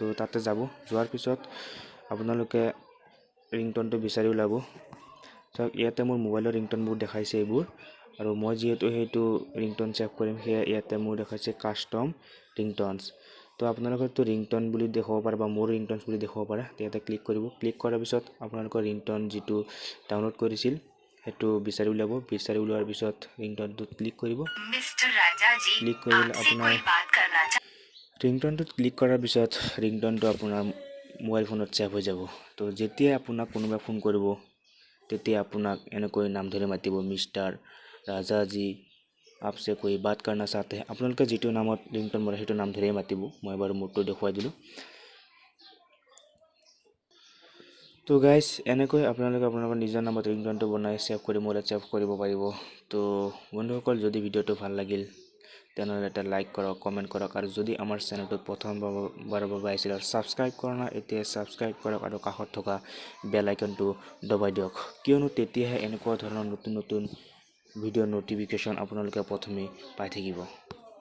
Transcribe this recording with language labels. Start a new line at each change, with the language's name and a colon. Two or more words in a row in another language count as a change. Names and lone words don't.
Assamese: তাতে যাব যোৱাৰ পিছত আপোনালোকে ringtone টো বিচাৰি উলাব সব ইয়াতে মোৰ মোবাইলৰ ringtone বোৰ দেখাইছে এইবোৰ আৰু মই যেহেতু হেতু ringtone সেভ কৰিম হে ইয়াতে মোৰ দেখাইছে
English: custom ringtones
Assamese: তো আপোনালোকৰ তো ringtone বুলি দেখাব পাৰে বা মোৰ ringtones বুলি দেখাব পাৰে ইয়াতে ক্লিক কৰিব ক্লিক কৰাৰ পিছত আপোনালোকৰ ringtone যেটো ডাউনলোড কৰিছিল হেতু বিচাৰি উলাব বিচাৰি উলোৱাৰ পিছত ringtone টো ক্লিক কৰিব
Hindi: मिस्टर राजा जी
Assamese: ক্লিক কৰিলে
Hindi: आपसे
Assamese: আপোনাৰ
Hindi: कोई बात करना
Assamese: ringtone টো ক্লিক কৰাৰ পিছত ringtone টো আপোনাৰ মোবাইল ফোনত সেভ হৈ যাব তো যেতিয়া আপোনাক কোনোবা ফোন কৰিব তেতিয়া আপোনাক এনেকৈ নাম ধৰি মাতিব মিস্টাৰ ৰাজা
Hindi: जी आपसे कोई बात करना चाहते हैं
Assamese: আপোনালোকে যেটো নামত ringtone বনাই হেতু নাম ধৰি মাতিব মই বাৰু মোৰটো দেখুৱাই দিলো তো গাইস এনেকৈ আপোনালোকে আপোনালোকৰ নিজৰ নামত ringtone টো বনাই সেভ কৰি মোবাইলত সেভ কৰিব পাৰিব তো বন্ধুসকল যদি ভিডিওটো ভাল লাগিল তেনেহলে এটা লাইক কৰক কমেন্ট কৰক আৰু যদি আমাৰ চেনেলটো প্ৰথমবাৰৰ বাবে আহিছিল আৰু সাবস্ক্ৰাইব কৰা নাই এতিয়া সাবস্ক্ৰাইব কৰক আৰু কাষত থকা বেল আইকনটো দবাই দিয়ক কিয়নো তেতিয়াহে এনেকুৱা ধৰণৰ নতুন নতুন ভিডিও নোটিফিকেশন আপোনালোকে প্ৰথমে পাই থাকিব